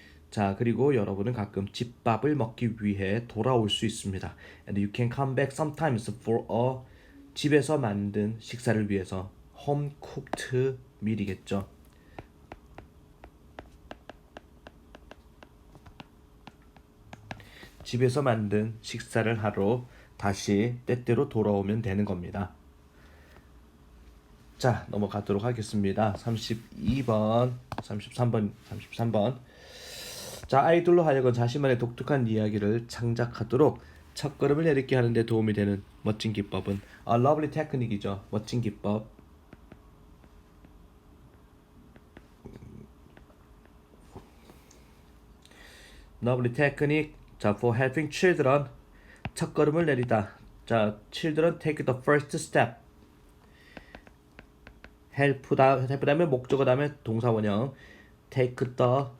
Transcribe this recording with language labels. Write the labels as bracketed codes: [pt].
[ko] 자, 그리고 여러분은 가끔 집밥을 먹기 위해 돌아올 수 있습니다. [en] And you can come back sometimes for a, [ko] 집에서 만든 식사를 위해서, [en] home cooked meal이겠죠. [ko] 집에서 만든 식사를 하러 다시 때때로 돌아오면 되는 겁니다. 자, 넘어가도록 하겠습니다. 32번, 33번. 자, 아이들로 하여금 자신만의 독특한 이야기를 창작하도록 첫걸음을 내딛게 하는 데 도움이 되는 멋진 기법은 [en] a lovely technique [ko] 이죠. 멋진 기법. [en] lovely technique. [ko] 자, [en] for helping children, [ko] 첫걸음을 내리다. [en] 자, children take the first step. [ko] help 다음에 목적어 다음에 동사 원형. [en] take the